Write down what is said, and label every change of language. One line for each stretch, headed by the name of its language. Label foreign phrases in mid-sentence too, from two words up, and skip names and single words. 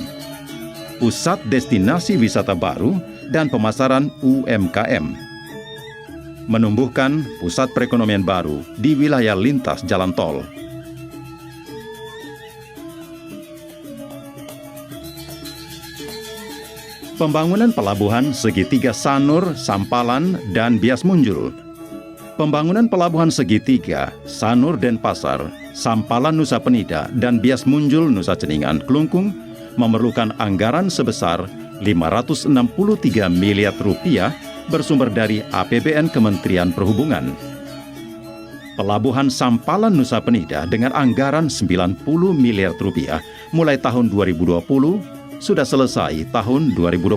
Indonesian: Pusat destinasi wisata baru dan pemasaran UMKM. Menumbuhkan pusat perekonomian baru di wilayah lintas jalan tol. Pembangunan pelabuhan segitiga Sanur, Sampalan, dan Bias Munjul. Pembangunan pelabuhan segitiga Sanur Denpasar, Sampalan Nusa Penida, dan Bias Munjul Nusa Ceningan Kelungkung memerlukan anggaran sebesar 563 miliar rupiah bersumber dari APBN Kementerian Perhubungan. Pelabuhan Sampalan Nusa Penida dengan anggaran 90 miliar rupiah mulai tahun 2020 sudah selesai tahun 2021.